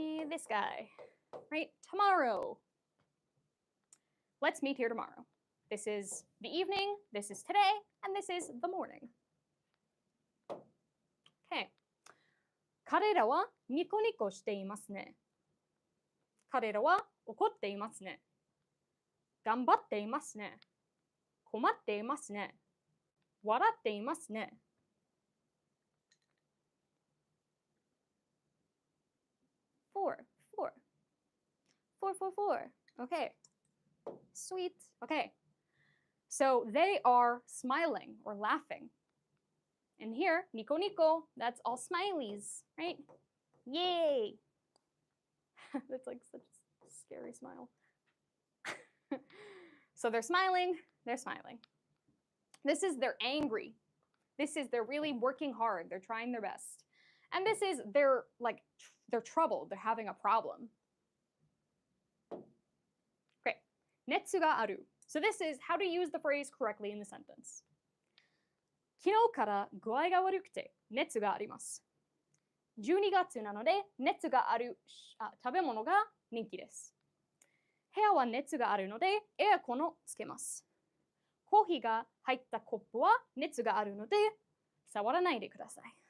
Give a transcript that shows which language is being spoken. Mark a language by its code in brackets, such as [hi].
[en] This guy. Right? Tomorrow. Let's meet here tomorrow. This is the evening, this is today, and this is the morning. Okay. [ja] 彼らはニコニコしていますね。彼らは怒っていますね。頑張っていますね。困っていますね。笑っていますね。 [en] Four. Okay. Sweet. Okay. So they are smiling or laughing. And here, nico nico, that's all smileys, right? Yay! That's like such a scary smile. So they're smiling. This is they're angry. This is they're really working hard. They're trying their best. And this is they're troubled. They're having a problem. Great. 熱がある. So this is how to use the phrase correctly in the sentence. [ja] 昨日から具合が悪くて熱があります。12月なので熱がある食べ物が人気です。部屋は熱があるのでエアコンをつけます。コーヒーが入ったコップは熱があるので触らないでください。